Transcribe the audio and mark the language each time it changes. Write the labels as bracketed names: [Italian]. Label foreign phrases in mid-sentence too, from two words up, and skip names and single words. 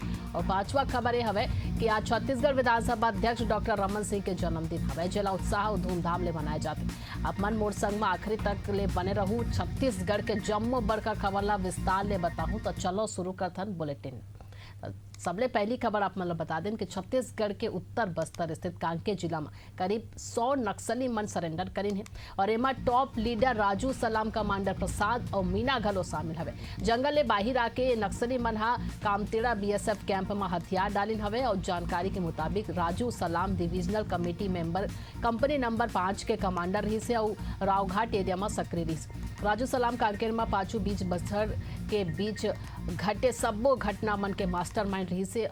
[Chhattisgarhi] और पांचवा खबर है हवे कि आज छत्तीसगढ़ विधानसभा अध्यक्ष डॉक्टर रमन सिंह के जन्मदिन हवे, जिला उत्साह और धूमधाम ले मनाए जाते। आप मन मोर संग में आखिरी तक ले बने रहू। छत्तीसगढ़ के जम्मू बड़का खबर ला विस्तार ले बताऊं तो चलो शुरू करथन बुलेटिन। सबले पहली खबर आप मतलब बता दें कि छत्तीसगढ़ के उत्तर बस्तर स्थित कांकेर जिला में करीब 100 नक्सली मन सरेंडर करीन है। और एमा टॉप लीडर राजू सलाम, कमांडर प्रसाद और मीना घलो शामिल हवे। जंगल ले बाहर आके नक्सली मन हा कामतेड़ा बीएसएफ कैंप में हथियार डालिन हवे। और जानकारी के मुताबिक राजू सलाम [English] divisional committee member company number [Chhattisgarhi] 5 के कमांडर रही से और रावघाट एरिया में सक्रिय रही। राजू सलाम कांकेर में पाछू बीच बस्तर के बीच घटे सब्बो घटना मन के मास्टरमाइंड रही से।